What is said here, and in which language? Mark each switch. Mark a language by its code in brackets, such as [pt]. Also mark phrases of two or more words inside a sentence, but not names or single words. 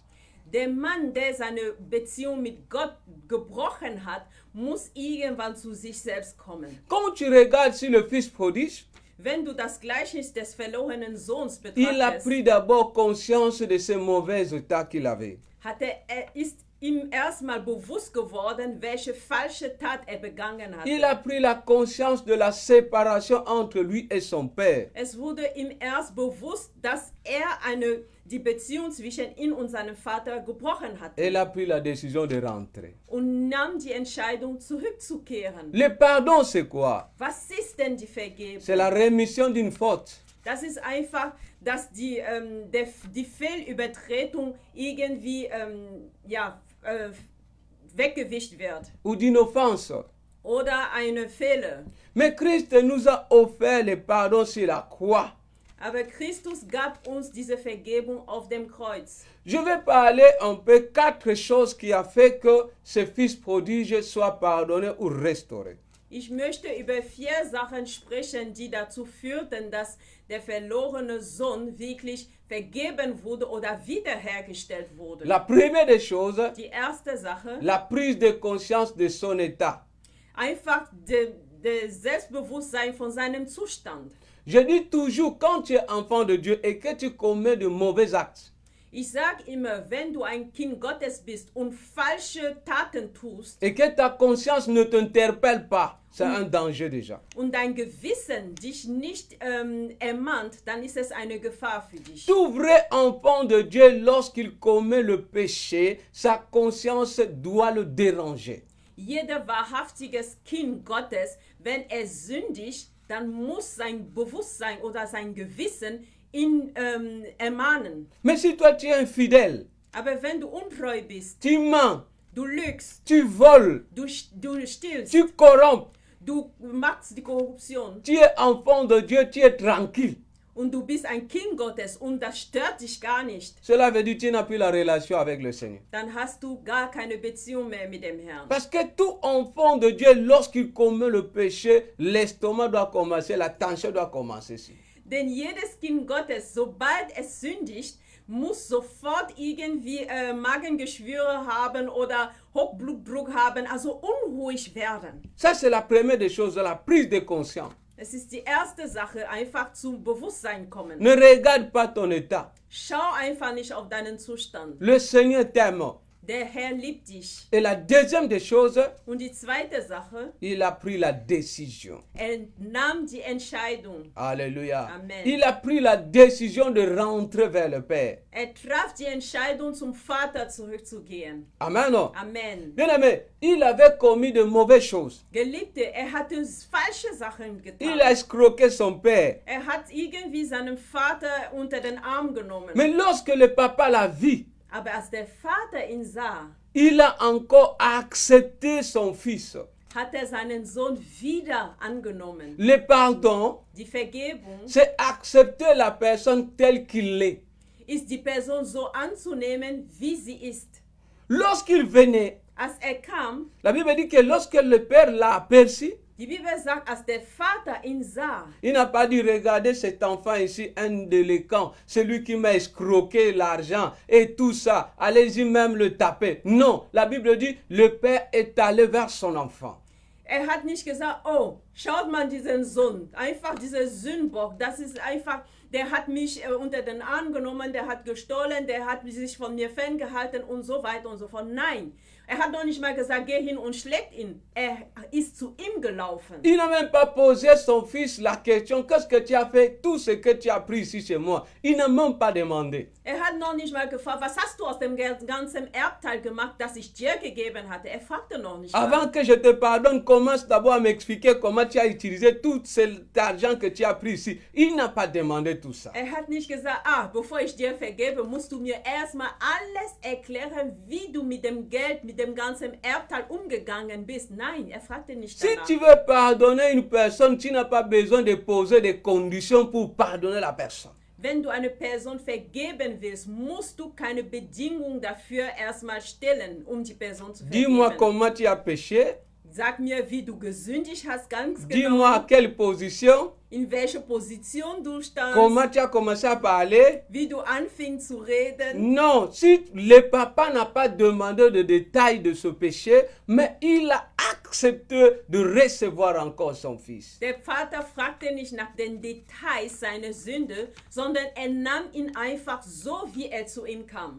[de] Der Mann, der seine Beziehung mit Gott gebrochen hat, muss irgendwann zu sich selbst kommen. [fr] Quand tu regardes sur le fils prodigue, [de] Wenn du das Gleichnis des verlorenen Sohns [fr] il a [de] betrachtest, [fr] pris d'abord conscience de ses mauvais états qu'il avait. [de] ist ihm erstmal bewusst geworden, welche falsche Tat er begangen hatte. [fr] Il a pris la conscience de la séparation entre lui et son père. [de] Es wurde ihm erst bewusst, dass er die Beziehung zwischen ihm und seinem Vater gebrochen hatte. [fr] Il a pris la décision de rentrer. [de] Und nahm die Entscheidung, zurückzukehren. [fr] Le pardon, c'est quoi? [de] Was ist denn die Vergebung? [fr] C'est la rémission d'une faute. [de] Das ist einfach, dass die Fehlübertretung irgendwie weggewischt wird. [fr] Ou d'une offense. [de] Oder eine Fehler. [fr] Mais Christ nous a offert le pardon sur la croix. [de] Aber Christus gab uns diese Vergebung auf dem Kreuz. [fr] Je vais parler un peu 4 choses qui a fait que ce fils prodige soit pardonné ou restauré. [de] Ich möchte über 4 Sachen sprechen, die dazu führten, dass der verlorene Sohn wirklich vergeben wurde oder wiederhergestellt wurde. [fr] La première des choses, [de] Die erste Sache, [fr] la prise de conscience de son état. [de] einfach der Selbstbewusstsein von seinem Zustand. [fr] Je dis toujours, quand tu es enfant de Dieu et que tu commets de mauvais actes, [de] Ich sage immer, wenn du ein Kind Gottes bist und falsche Taten tust [fr] et que ta conscience ne t'interpelle pas, c'est un danger déjà. [de] und dein Gewissen dich nicht ermahnt, dann ist es eine Gefahr für dich. [fr] Tout vrai enfant de Dieu, lorsqu'il commet le péché, sa conscience doit le déranger. [de] Jeder wahrhaftiges Kind Gottes, wenn er sündigt, dann muss sein Bewusstsein oder sein Gewissen ihn ermahnen. [fr] Mais si toi tu es infidèle, [de] Aber wenn du untreu bist, [fr] tu mens, [de] du lügst, [fr] tu voles, [de] du stillst, [fr] tu corromps, [de] du machst die Korruption [fr] tu es enfant de Dieu, tu es tranquille. [de] und du bist ein Kind Gottes und das stört dich gar nicht, [fr] Cela veut dire que tu n'as plus la relation avec le Seigneur. [de] dann hast du gar keine Beziehung mehr mit dem Herrn. [fr] Parce que tout enfant de Dieu, lorsqu'il commet le péché, l'estomac doit commencer, la tension doit commencer ici. [de] Denn jedes Kind Gottes, sobald es sündigt, muss sofort irgendwie Magengeschwüre haben oder Hochblutdruck haben, also unruhig werden. [fr] Ça, c'est la première des choses, la prise de conscience. [de] Es ist die erste Sache, einfach zum Bewusstsein kommen. [fr] Ne regarde pas ton état. [de] Schau einfach nicht auf deinen Zustand. [fr] Le Seigneur t'aime. [de] Der Herr liebt dich. [fr] Et la deuxième des choses, [de] Und die zweite Sache, [fr] il a pris la décision. [de] er nahm die Entscheidung. [fr] Alléluia. [de] Amen. [fr] Il a pris la décision de rentrer vers le Père. [de] Er traf die Entscheidung, zum Vater zurückzugehen. [fr] Amen. [de] Amen. [fr] Bien aimé, il avait commis de mauvaises choses. [de] Geliebte, er hatte falsche Sachen [fr] Il a [de] getan. [fr] escroqué son père. [de] Er hat irgendwie seinen Vater unter den Arm genommen. [fr] Mais lorsque le papa l'a vu, [de] Aber als der Vater ihn sah, [fr] il a encore accepté son fils. [de] hat er seinen Sohn wieder angenommen. [fr] Le pardon, [de] Die Vergebung [fr] c'est accepter la personne telle qu'il est. [de] ist die Person so anzunehmen, wie sie ist. [fr] Lorsqu'il venait, [de] Als er kam, [fr] la Bible dit que lorsque le père l'a aperçu, [de] die Bibel sagt, als der Vater ihn sah, [fr] il n'a pas dit, regardez cet enfant ici, un délinquant, celui qui m'a escroqué l'argent et tout ça, allez-y même le taper. Non, la Bible dit, le père est allé vers son enfant. [de] er hat nicht gesagt, oh, schaut mal diesen Sohn, einfach dieser Sündbock, das ist einfach, der hat mich unter den Arm genommen, der hat gestohlen, der hat sich von mir ferngehalten und so weiter und so fort. Nein, er hat noch nicht mal gesagt, geh hin und schlägt ihn. Er ist zu ihm gelaufen. [fr] Il n'a même pas posé à son fils la question, qu'est-ce que tu as fait, tout ce que tu as pris ici chez moi. Il n'a même pas demandé. [de] Er hat noch nicht mal gefragt, was hast du aus dem ganzen Erbteil gemacht, das ich dir gegeben hatte. Er fragte noch nicht mal. [fr] Avant que je te pardonne, commence d'abord à m'expliquer comment tu as utilisé tout cet argent que tu as pris ici. Il n'a pas demandé tout ça. [de] Er hat nicht gesagt, bevor ich dir vergebe, musst du mir erstmal alles erklären, wie du mit dem Geld, mit dem ganzen Erbteil umgegangen bist. Nein, er fragte nicht [fr] Si [de] danach. [fr] tu veux pardonner une personne, tu n'as pas besoin de poser des conditions pour pardonner la personne. [de] Wenn du eine Person vergeben willst, musst du keine Bedingung dafür erstmal stellen, um die Person zu [fr] Dis-moi [de] vergeben. [fr] comment tu as péché. [de] Sag mir, wie du gesündigt hast, ganz [fr] Dis-moi à [de] genau, [fr] quelle position. [de] in welcher Position du standst, [fr] Comment tu as commencé à parler. [de] wie du anfingst zu reden. [fr] Non, si le papa n'a pas demandé de détails de ce péché, mais il a accepté de recevoir encore son fils. [de] Der Vater fragte nicht nach den Details seiner Sünde, sondern er nahm ihn einfach so, wie er zu ihm kam.